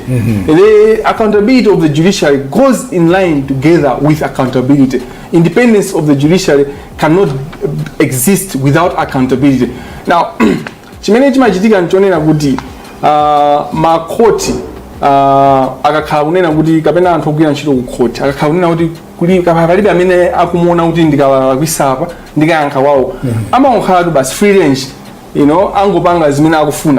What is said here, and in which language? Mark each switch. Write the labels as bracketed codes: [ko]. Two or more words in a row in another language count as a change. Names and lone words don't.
[en] The accountability of the judiciary goes in line together with accountability. Independence of the judiciary cannot exist without accountability. [ny] Now chimene chimachitika nchonena kuti makoti akakhala kunena kuti kapena anthu ogwira ntchito ku court akakhala kunena kuti palibe amene akumuona kuti ndikalakwisa ndikayankha wawo amakhala tu basi [en] free range [ny] angopanga zimene akufuna.